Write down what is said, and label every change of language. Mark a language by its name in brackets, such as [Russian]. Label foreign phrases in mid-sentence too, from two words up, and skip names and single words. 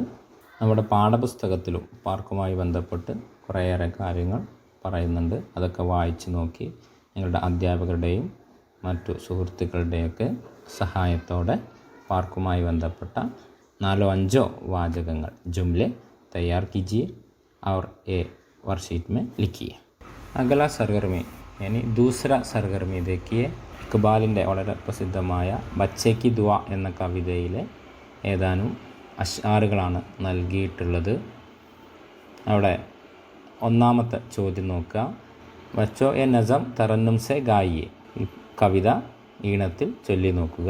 [Malayalam] നമ്മുടെ പാഠപുസ്തകത്തിലും പാർക്കുമായി ബന്ധപ്പെട്ട് കുറേയേറെ കാര്യങ്ങൾ പറയുന്നുണ്ട്. അതൊക്കെ വായിച്ച് നോക്കി നിങ്ങളുടെ അധ്യാപകരുടെയും മറ്റു സുഹൃത്തുക്കളുടെയൊക്കെ സഹായത്തോടെ പാർക്കുമായി ബന്ധപ്പെട്ട 4-5 വാചകങ്ങൾ [Urdu] جملے تیار کیجیے اور اے ورکشیٹ میں لکھیے. اگلا سرگرمی یعنی دوسرا سرگرمی دیکھیے. [Malayalam] ഇക്ബാലിൻ്റെ വളരെ പ്രസിദ്ധമായ ബച്ചേ കി ദുആ എന്ന കവിതയിലെ ഏതാനും അശ്ആറുകളാണ് നൽകിയിട്ടുള്ളത്. അവിടെ ഒന്നാമത്തെ ചോദ്യം നോക്കുക. [Urdu] بچو یہ نظم ترنم سے گائیے. [Malayalam] ഈ കവിത ഈണത്തിൽ ചൊല്ലി നോക്കുക.